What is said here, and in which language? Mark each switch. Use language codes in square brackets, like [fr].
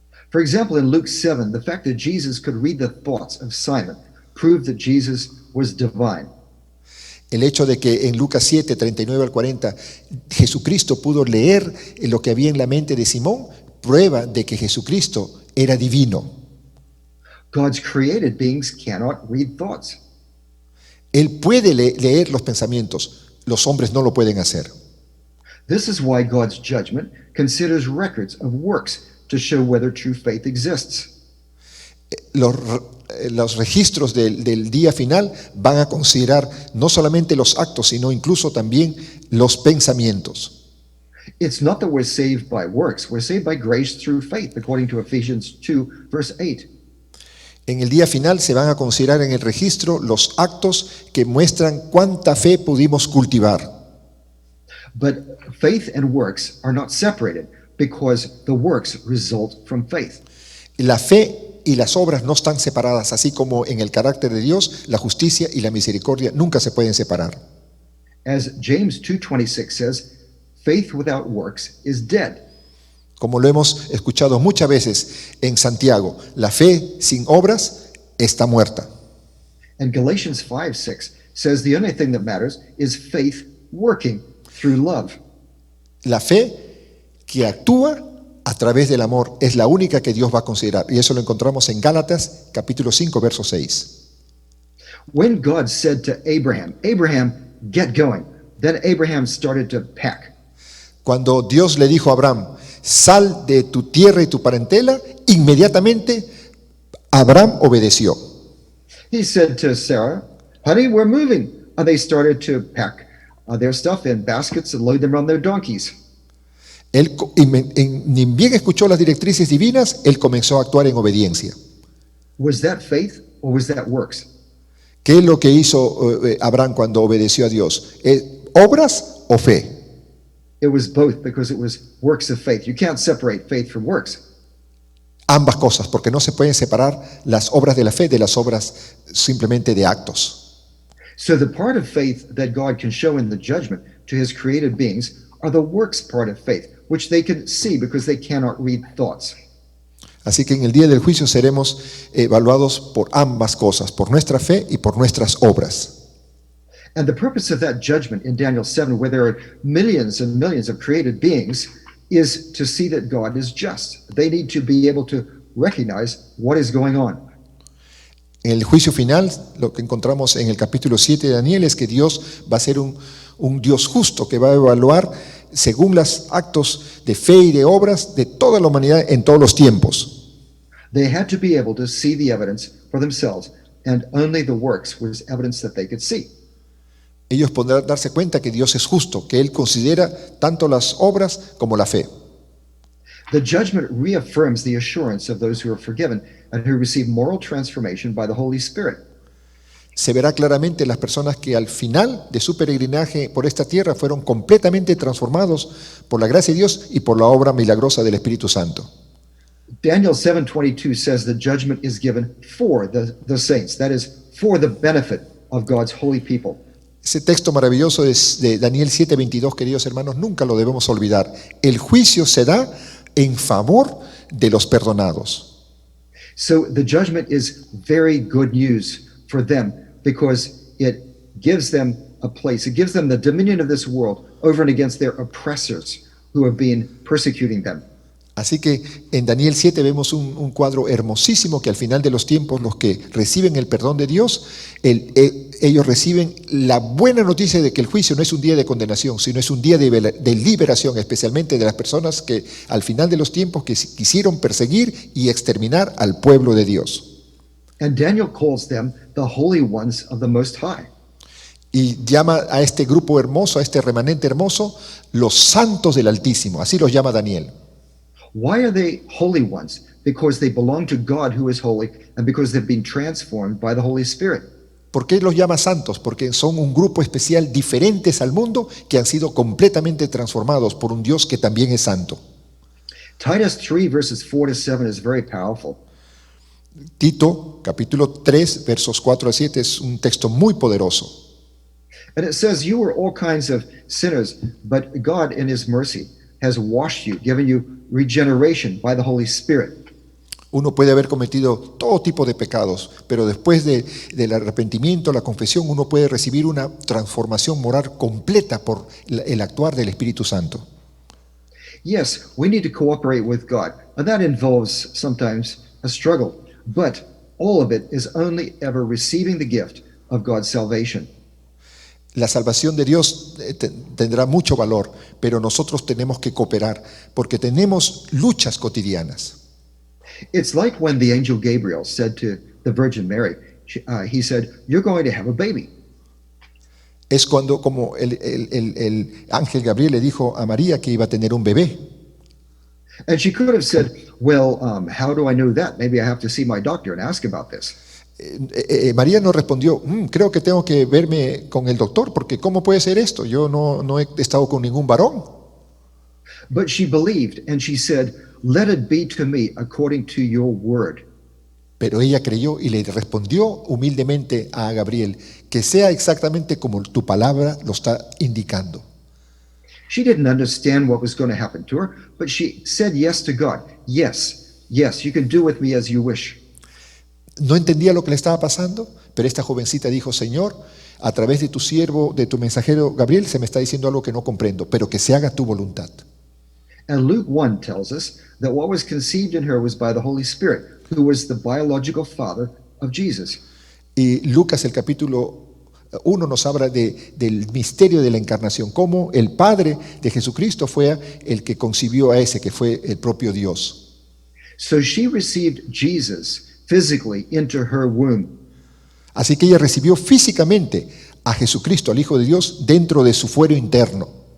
[en] For example, in Luke 7, the fact that Jesus could read the thoughts of Simon proved that Jesus was divine. [es] El hecho de que en Lucas 7, 39 al 40, Jesucristo pudo leer lo que había en la mente de Simón, prueba de que Jesucristo era divino. [en] God's created beings cannot read thoughts. [es] Él puede leer los pensamientos, los hombres no lo pueden hacer. [en] This is why God's judgment considers records of works to show whether true faith exists. [es] Los registros del día final van a considerar no solamente los actos, sino incluso también los pensamientos. [en] It's not that we're saved by works, we're saved by grace through faith, according to Ephesians 2, verse 8. [es] En el día final se van a considerar en el registro los actos que muestran cuánta fe pudimos cultivar. [en] But faith and works are not separated because the works result from faith. [es] La fe y las obras no están separadas, así como en el carácter de Dios, la justicia y la misericordia nunca se pueden separar. [en] As James 2:26 says, faith without works is dead. [es] Como lo hemos escuchado muchas veces en Santiago, la fe sin obras está muerta. [en] And Galatians 5:6 says the only thing that matters is faith working through love. [es] La fe que actúa a través del amor es la única que Dios va a considerar. Y eso lo encontramos en Gálatas capítulo 5, verso 6. [en] When God said to Abraham, Abraham, get going, then Abraham started to pack. [es] Cuando Dios le dijo a Abraham, sal de tu tierra y tu parentela, inmediatamente Abraham obedeció. [en] He said to Sarah, honey, we're moving. And they started to pack their stuff in baskets and load them on their donkeys. [es] Él, ni bien escuchó las directrices divinas, él comenzó a actuar en obediencia. [en] Was that faith or was that works? [es] ¿Qué es lo que hizo Abraham cuando obedeció a Dios? ¿Obras o fe? [en] It was both, because it was works of faith. You can't separate faith from works. [es] Ambas cosas, porque no se pueden separar las obras de la fe de las obras simplemente de actos. [en] So the part of faith that God can show in the judgment to his created beings are the works part of faith, which they can see because they cannot read thoughts. [es] Así que en el día del juicio seremos evaluados por ambas cosas, por nuestra fe y por nuestras obras. [en] And the purpose of that judgment in Daniel 7, where there are millions and millions of created beings, is to see that God is just. They need to be able to recognize what is going on. [es] En el juicio final, lo que encontramos en el capítulo 7 de Daniel es que Dios va a ser un Dios justo que va a evaluar según los actos de fe y de obras de toda la humanidad en todos los tiempos. [en] They had to be able to see the evidence for themselves, and only the works was evidence that they could see. [es] Ellos podrán darse cuenta que Dios es justo, que Él considera tanto las obras como la fe. [en] The judgment reaffirms the assurance of those who are forgiven and who receive moral transformation by the Holy Spirit. [es] Se verá claramente las personas que al final de su peregrinaje por esta tierra fueron completamente transformados por la gracia de Dios y por la obra milagrosa del Espíritu Santo. [en] Daniel 7:22 says the judgment is given for the saints, that is, for the benefit of God's holy people. [es] Ese texto maravilloso de Daniel 7:22, queridos hermanos, nunca lo debemos olvidar. El juicio se da en favor de los perdonados. [en] So the judgment is very good news for them because it gives them a place. It gives them the dominion of this world over and against their oppressors who have been persecuting them. [es] Así que en Daniel 7 vemos un cuadro hermosísimo que al final de los tiempos los que reciben el perdón de Dios, ellos reciben la buena noticia de que el juicio no es un día de condenación, sino es un día de liberación, especialmente de las personas que al final de los tiempos que quisieron perseguir y exterminar al pueblo de Dios. [en] And Daniel calls them the holy ones of the Most High. [es] Y llama a este grupo hermoso, a este remanente hermoso, los santos del Altísimo, así los llama Daniel. [en] Why are they holy ones? Because they belong to God who is holy and because they've been transformed by the Holy Spirit. [es] ¿Por qué los llama santos? Porque son un grupo especial diferentes al mundo que han sido completamente transformados por un Dios que también es santo. [en] Titus 3 verses 4 to 7 is very powerful. [es] Tito, capítulo 3, versos 4 a 7 es un texto muy poderoso. [en] And it says, you were all kinds of sinners, but God in his mercy has washed you, given you regeneration by the Holy Spirit. [es] Uno puede haber cometido todo tipo de pecados, pero después del arrepentimiento, la confesión, uno puede recibir una transformación moral completa por el actuar del Espíritu Santo. [en] Yes, we need to cooperate with God, and that involves sometimes a struggle, but all of it is only ever receiving the gift of God's salvation. [es] La salvación de Dios tendrá mucho valor, pero nosotros tenemos que cooperar porque tenemos luchas cotidianas. [en] It's like when the angel Gabriel said to the Virgin Mary, he said, "You're going to have a baby." [es] Es cuando, como el ángel Gabriel le dijo a María que iba a tener un bebé. [en] And she could have said, "Well, how do I know that? Maybe I have to see my doctor and ask about this." [es] María no respondió, creo que tengo que verme con el doctor, porque ¿cómo puede ser esto? Yo no he estado con ningún varón. [en] But she believed, and she said, "Let it be to me according to your word." [es] Pero ella creyó y le respondió humildemente a Gabriel, que sea exactamente como tu palabra lo está indicando. [en] She didn't understand what was going to happen to her, but she said yes to God. Yes, you can do with me as you wish. [es] No entendía lo que le estaba pasando, pero esta jovencita dijo, Señor, a través de tu siervo, de tu mensajero Gabriel, se me está diciendo algo que no comprendo, pero que se haga tu voluntad. [en] And Luke 1 tells us that what was conceived in her was by the Holy Spirit, who was the biological father of Jesus. [es] Y Lucas, el capítulo 1, nos habla del misterio de la encarnación, cómo el Padre de Jesucristo fue el que concibió a ese, que fue el propio Dios. [en] So she received Jesus physically into her womb. [es] Así que ella recibió físicamente a Jesucristo, al Hijo de Dios, dentro de su fuero interno.